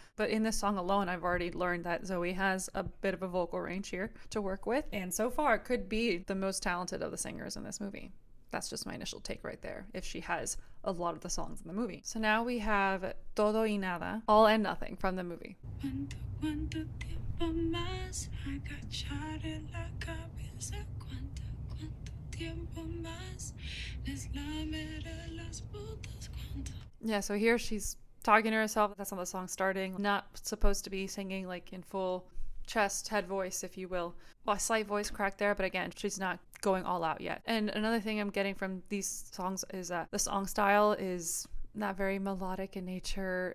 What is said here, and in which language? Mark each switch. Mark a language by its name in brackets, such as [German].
[English] But in this song alone, I've already learned that Zoe has a bit of a vocal range here to work with, and so far could be the most talented of the singers in this movie. That's just my initial take right there, if she has a lot of the songs in the movie. So now we have Todo y Nada, All and Nothing from the movie. [Spanish] ¿Cuánto tiempo más agacharé la cabeza? ¿Cuánto tiempo más les lameré las botas? [English] Yeah, so here she's talking to herself. That's how the song's starting. Not supposed to be singing like in full chest, head voice, if you will. Well, a slight voice crack there, but again, she's not going all out yet. And another thing I'm getting from these songs is that the song style is not very melodic in nature.